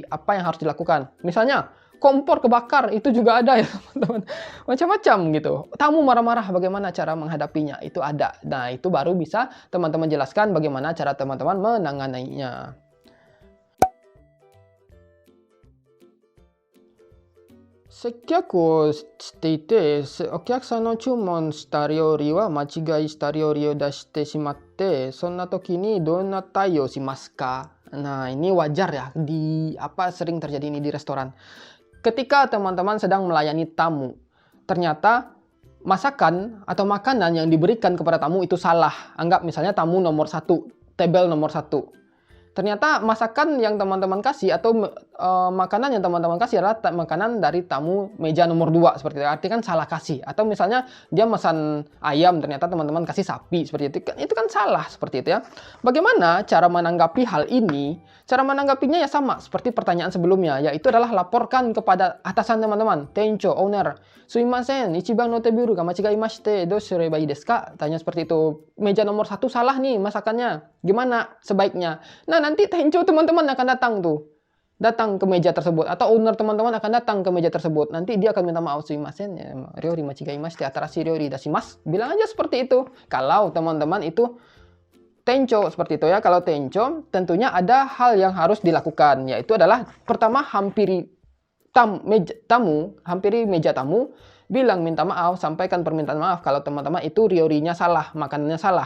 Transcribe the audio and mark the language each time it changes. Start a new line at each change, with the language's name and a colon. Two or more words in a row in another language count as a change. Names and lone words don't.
Indonesian: Apa yang harus dilakukan? Misalnya, kompor kebakar, itu juga ada ya teman-teman. Macam-macam gitu. Tamu marah-marah, bagaimana cara menghadapinya? Itu ada. Nah, itu baru bisa teman-teman jelaskan bagaimana cara teman-teman menanganinya.
Japanese: Sekyaku をしていて、お客さんの注文した料理は間違いした料理を出してしまって、そんな時にどんな対応しますか?
Indonesian: Nah, ini wajar ya sering terjadi ini di restoran. Ketika teman-teman sedang melayani tamu, ternyata masakan atau makanan yang diberikan kepada tamu itu salah. Anggap misalnya tamu nomor 1, table nomor 1. Ternyata masakan yang teman-teman kasih atau makanan yang teman-teman kasih adalah makanan dari tamu meja nomor 2 seperti itu. Artinya kan salah kasih. Atau misalnya dia pesan ayam, ternyata teman-teman kasih sapi seperti itu. Itu kan salah seperti itu ya. Bagaimana cara menanggapi hal ini? Cara menanggapinya ya sama seperti pertanyaan sebelumnya, yaitu adalah laporkan kepada atasan teman-teman, tencho, owner.
Japanese: すみません、一番のテーブルが間違いまして、どうすればいいですか?
Indonesian: Tanya seperti itu. Meja nomor 1 salah nih masakannya. Gimana sebaiknya? Nah, nanti tencho teman-teman akan datang ke meja tersebut, atau owner teman-teman akan datang ke meja tersebut. Nanti dia akan minta maaf,
Japanese: すみませんや、料理間違いまして、新しい料理出します.
Indonesian: Bilang aja seperti itu. Kalau teman-teman itu tencho seperti itu ya. Kalau tencho tentunya ada hal yang harus dilakukan, yaitu adalah pertama hampiri meja tamu, bilang minta maaf, sampaikan permintaan maaf kalau teman-teman itu riorinya salah, makanannya salah.